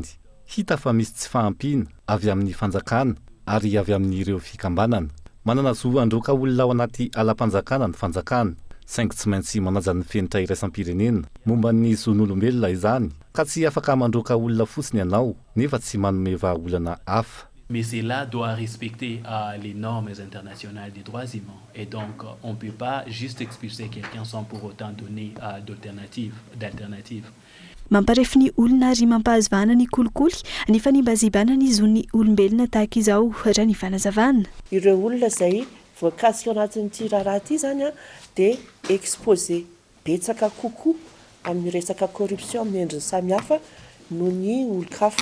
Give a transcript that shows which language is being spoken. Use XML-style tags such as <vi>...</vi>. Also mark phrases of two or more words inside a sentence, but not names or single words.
<mg>Hita fa misy tsy fahampiana avy amin'ny fanjakana ary avy amin'ireo fikambanana. Manana zo androka olona ao anaty alam-panjakana ny fanjakana, saingy tsy maintsy manaja ny fenitra iraisam-pirenena momba ny zon'olombelona izany, ka tsy afaka mandroka olona fotsiny ianao nefa tsy manome vahaolana hafa.</mg> <fr>Mais cela doit respecter les normes internationales des droits humains. Et donc, on ne peut pas juste expulser quelqu'un sans pour autant donner d'alternatives.</fr> <mg>Mamparefy ny olona ary mampahazo vahana ny kolikoly ny fanimbazibana ny zon'ny olombelona tahaka izao raha ny fanazavana. Ireo olona izay voakasika anatin'ity raharaha ity zany dia exposé betsaka kokoa amin'ny resaka corruption amin'ny endriny samihafa noho ny olon-kafa.</mg>